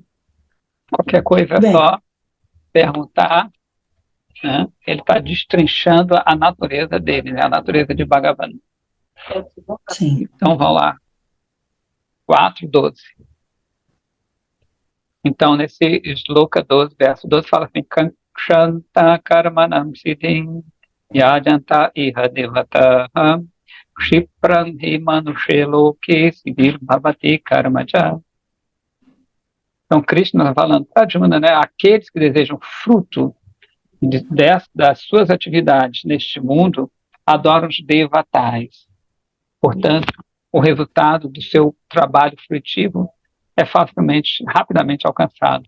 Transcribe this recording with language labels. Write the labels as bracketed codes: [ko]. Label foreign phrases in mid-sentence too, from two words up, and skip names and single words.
[pt] Qualquer coisa é só perguntar, né? Ele está destrinchando a natureza dele, né? A natureza de Bhagavan. Sim. Então vamos lá. 4:12. Então, nesse Shloka 12, verso 12, fala assim: [sa] Kankshanta karmanam siddhim yajanta iha devataha kshipram hi manushe loke siddhir bhavati karmaja. [pt] Então, Krishna está falando para Arjuna, né? Aqueles que desejam fruto das suas atividades neste mundo adoram os devatais. Portanto, o resultado do seu trabalho frutivo é rapidamente alcançado.